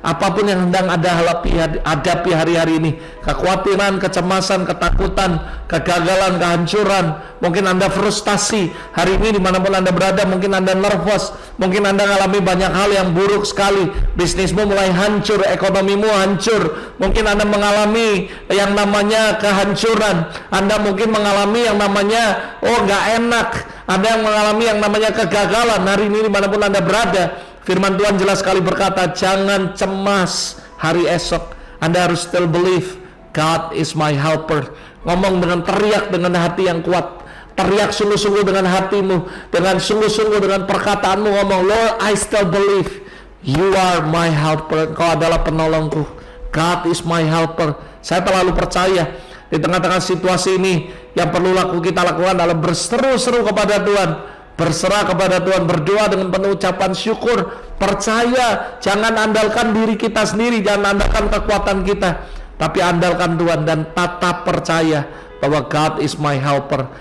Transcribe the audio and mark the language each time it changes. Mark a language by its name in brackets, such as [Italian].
[Indonesian] Apapun yang sedang Anda hadapi hari-hari ini, kekhawatiran, kecemasan, ketakutan, kegagalan, kehancuran, mungkin Anda frustasi hari ini dimanapun Anda berada, mungkin Anda nervous, mungkin Anda mengalami banyak hal yang buruk sekali, bisnismu mulai hancur, ekonomimu hancur, mungkin Anda mengalami yang namanya kehancuran, Anda mungkin mengalami yang namanya nggak enak, Anda yang mengalami yang namanya kegagalan hari ini dimanapun Anda berada. Firman Tuhan jelas sekali berkata, jangan cemas hari esok. Anda harus [English] still believe God is my helper. [Indonesian] Ngomong dengan teriak, dengan hati yang kuat. Teriak sungguh-sungguh dengan hatimu, dengan sungguh-sungguh dengan perkataanmu. Ngomong, [English] Lord, I still believe You are my helper. [Indonesian] Engkau adalah penolongku. [English] God is my helper. [Indonesian] Saya terlalu percaya di tengah-tengah situasi ini, yang perlu kita lakukan adalah berseru-seru kepada Tuhan, berserah kepada Tuhan, berdoa dengan penuh ucapan syukur, percaya, jangan andalkan diri kita sendiri, jangan andalkan kekuatan kita, tapi andalkan Tuhan dan tetap percaya bahwa God is my helper.